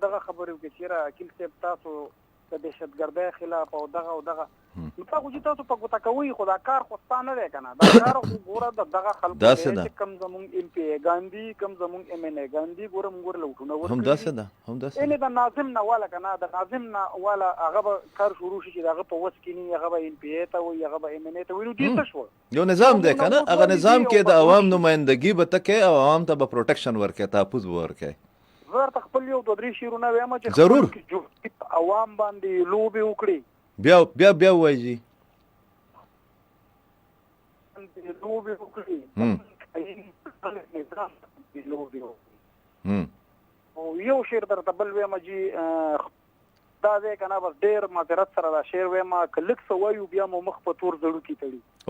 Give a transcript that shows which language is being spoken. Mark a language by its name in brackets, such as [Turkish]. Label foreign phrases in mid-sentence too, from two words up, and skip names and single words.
[Pashto] دغه خبرې وکړي چې یاره اکیل صاحب تاسو د دهشتګردۍ خلاف او دغه نو تاسو چې تاسو په ګوته کوئ خو دا کار خو ستا نه دی که نه دا کار خو ګوره د دغه خلکو دی چې کوم زمونږ ایم پی ایګان دي کوم زمونږ ایم این ایګان دي ګوره مونږ ورله وټونه ورکړي یعنې د ناظم نه واله که نه د ناظم نه واله هغه به کار شروع شي چې د هغه په وس کې نه هغه به ایم پی ای ته وایي هغه به ایم این ای ته وایي نو ډېر څه شول یو نظام دی که نه هغه نظام کې د عوام نمایندګي به ته کوې او عوام ته به پروټکشن ورکوې تحفظ به ورکوې زه درته خپل یو 2-3 شعرونه وایم چې ضرور عوام باندې لوبې وکړي بیا ووایي جي لوبې وکړي او یو شعر درته بل وایم جي دا دی که نه بس ډېر معذرت سره دا شعر وایم که لږ څه وایو بیا مو مخ په تور زړوکي تړي